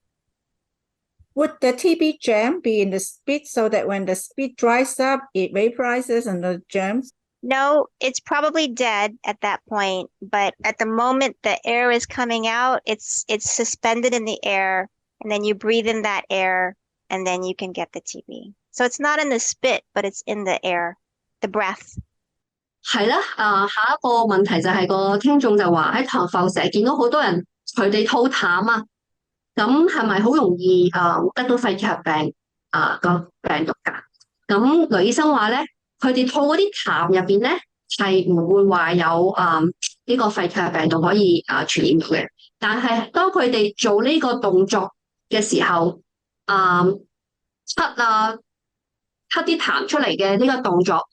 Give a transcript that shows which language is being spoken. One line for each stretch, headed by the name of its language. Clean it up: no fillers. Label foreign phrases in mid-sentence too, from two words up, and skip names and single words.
English: Would the TB germ be in the spit so that when the spit dries up, it vaporizes and the germs? No, it's probably dead at that point, but at the moment the air is coming out, it's suspended in the air, and then you breathe in that air, and then you can get the TB. So it's not in the spit, but it's in the air, the breath.
Cantonese: 係啦，下一個問題就係個聽眾就話喺糖埠成日見到好多人佢哋吐痰啊，咁係咪好容易得到肺結核病個病毒㗎？咁雷醫生話咧，佢哋吐嗰啲痰入邊咧係唔會話有呢個肺結核病毒可以傳染到嘅，但係當佢哋做呢個動作嘅時候，咳啲痰出嚟嘅呢個動作。